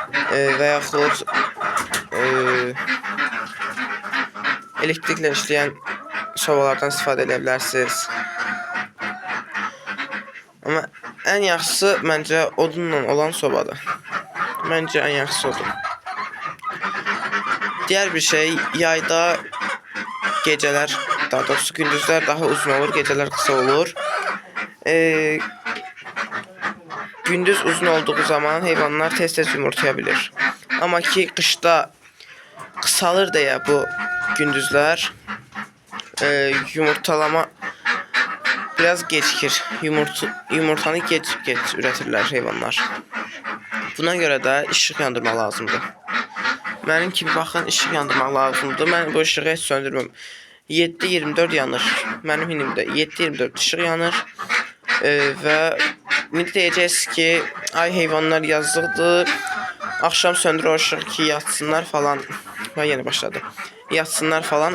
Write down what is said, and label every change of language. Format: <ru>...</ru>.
<az>Və yaxud elektriklə işləyən sobalardan istifadə edə bilərsiniz. Amma ən yaxşısı məncə odunla olan sobadır. Məncə ən yaxşısı odur.</az> <tr>Diğer bir şey, yayda geceler, daha doğrusu gündüzler daha uzun olur, geceler kısa olur. Gündüz uzun olduğu zaman hayvanlar tez yumurtlayabilir. Ama ki kışta kısalır diye bu gündüzler yumurtalama biraz gecikir. Yumurtanı geç üretirler hayvanlar. Buna göre de ışık yandırma lazımdır.</tr> <az>Mənim kimi baxın, işıq yandırmaq lazımdır. Mən bu işığı heç söndürməm. 7-24 yanır. Mənim hinimdə 7-24 işıq yanır. Və indi deyəcəksiniz ki, ay heyvanlar yazlıqdır. Axşam söndür o işığı ki, yatsınlar falan. Və yenə başladı. Yatsınlar falan.</az>